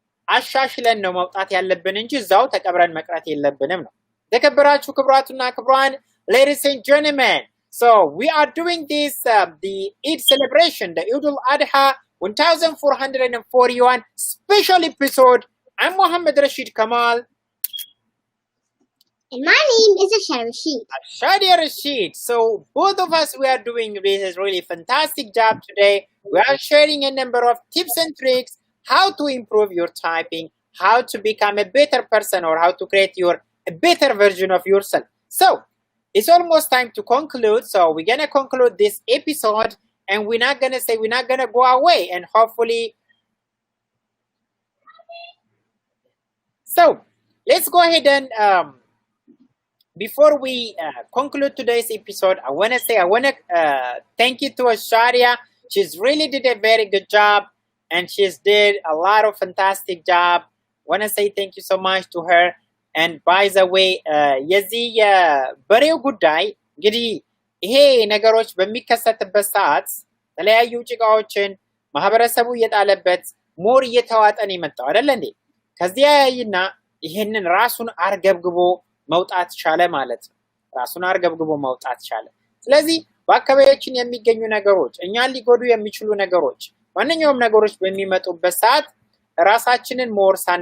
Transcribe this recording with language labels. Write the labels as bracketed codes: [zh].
[am] አሻሽለን ነው መውጣት ያለብን እንጂ እዛው ተቀብረን መቅረት የለብንም ነው ተከበራችሁ ክብራቱና ክብራን [en] ladies and gentlemen so we are doing this the Eid celebration the ul-Adha 1441 special episode I'm Mohammed Rashid Kamal and my name is Ashadi Rashid. So both of us we are doing this really fantastic job today. We are sharing a number of tips and tricks how to improve your typing, how to become a better person or how to create a better version of yourself. So it's almost time to conclude. So we're going to conclude this episode and we're not going to go away and hopefully so let's go ahead and before we conclude today's episode, I want to thank you to Asharia. She's really did a very good job and she's did a lot of fantastic job. I want to say thank you so much to her. And by the way, [am] የዚህ በሬው ጉዳይ እንግዲህ ይሄ ነገሮች በሚከሰትበት ሰዓት ተለያዩ ጭቃዎችን ማህበረሰቡ እየጣለበት ሞር እየተዋጠን ይመጣው አይደል እንዴ ከዚያ ያይና ይሄንን ራሱን አርገብግቦ መውጣት ቻለ ማለት ነው ራሱን አርገብግቦ መውጣት ቻለ ስለዚህ በአካባቢያችን የሚገኙ ነገሮች እኛን ሊጎዱ የሚችሉ ነገሮች ማንኛውም ነገሮች በሚመጡበት ሰዓት ራሳችንን ሞር